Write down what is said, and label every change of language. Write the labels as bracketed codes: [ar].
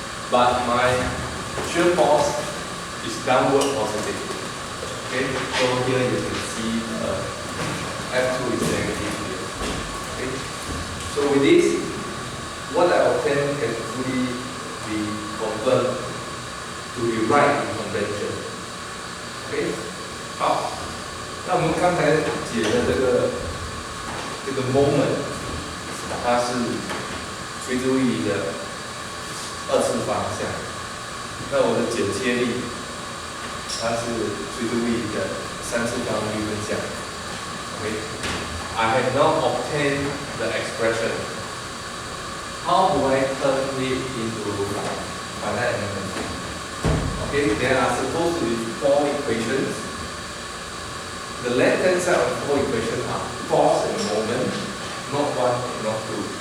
[en] But my shear force is downward positive. Okay? So here you can see F2 is negative here. Okay? So with this, what I obtain can fully be confirmed to be right in convention. [zh] OK， 好，那我们刚才解的这个 moment， 它是垂直位移的二次方向。那我的剪切力，它是垂直位移的三次方微分项。 [en] OK，I have now obtained the expression. How do I turn it into finite element? Okay, there are supposed to be 4 equations. The left hand side of 4 equations are force and moment, not 1 and not 2.